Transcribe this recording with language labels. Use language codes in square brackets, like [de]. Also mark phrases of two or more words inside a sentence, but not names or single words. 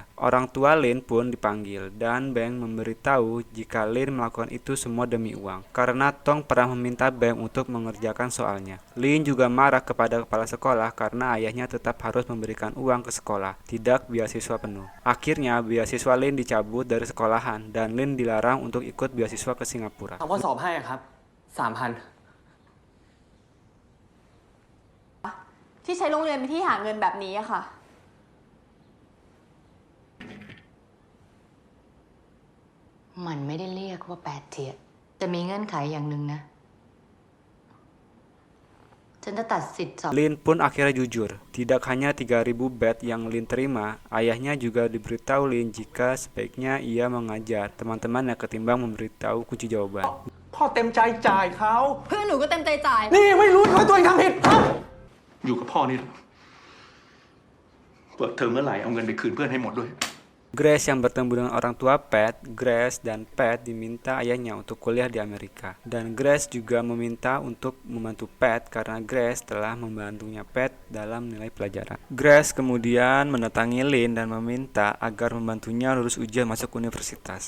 [id] Orang tua Lin pun dipanggil dan Bang memberitahu jika Lin melakukan itu semua demi uang. Karena Tong pernah meminta Bang untuk mengerjakan soalnya. Lin juga marah kepada kepala sekolah karena ayahnya tetap harus memberikan uang ke sekolah, tidak beasiswa penuh. Akhirnya beasiswa Lin dicabut dari sekolahan dan Lin dilarang untuk ikut beasiswa ke Singapura. [th] ถามว่าสอบให้อะครับ 3,000 ที่ใช้โรงเรียนเป็นที่หาเงินแบบนี้อะค่ะ มันไม่ได้เรียกว่าแปดเทียดแต่มีเงื่อนไขอย่างหนึ่งนะ ฉันจะตัดสิทธิ์สอบ [id] Lin pun akhirnya jujur. Tidak hanya 3.000 bat yang Lin terima, ayahnya juga diberitahu Lin jika sebaiknya ia mengajar teman-temannya ketimbang memberitahu kunci jawaban. [th] พ่อเต็มใจจ่ายเขา เพื่อนหนูก็เต็มใจจ่าย นี่ยังไม่รู้ว่าตัวเองทำผิดครับอยู่กับพ่อนี่แหละเปิดเทอมเมื่อไหร่เอาเงินไปคืนเพื่อนให้หมดด้วย [id] Grace yang bertemu dengan orang tua Pat, Grace dan Pat diminta ayahnya untuk kuliah di Amerika. Dan Grace juga meminta untuk membantu Pat karena Grace telah membantunya Pat dalam nilai pelajaran. Grace kemudian mendatangi Lin dan meminta agar membantunya lulus ujian masuk universitas.